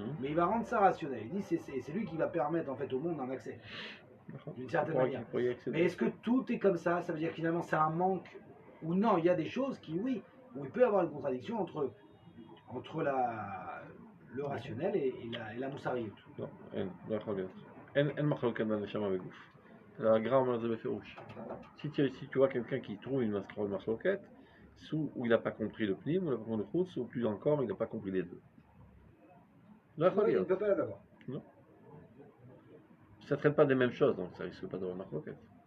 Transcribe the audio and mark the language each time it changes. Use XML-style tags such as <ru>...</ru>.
<fr>Mais il va rendre ça rationnel. Il dit c'est lui qui va permettre en fait au monde un accès, d'une certaine manière. Mais est-ce que tout est comme ça? Ça veut dire que finalement c'est un manque ou non? Il y a des choses qui oui, où il peut y avoir une contradiction entre le rationnel et la moussariout.</fr> <he>Non, לא יכול להיות. אין מחלוקת בין נשמה וגוף.</he> <fr>La grammaire de Beferouch. Si tu vois quelqu'un qui trouve une marloquette, où il n'a pas compris le pnim, ou il n'a pas compris le chutz, ou plus encore, il n'a pas compris les deux. Il ne peut pas l'avoir. Non. Ça ne traite pas des mêmes choses, donc ça risque pas d'avoir marloquette.</fr>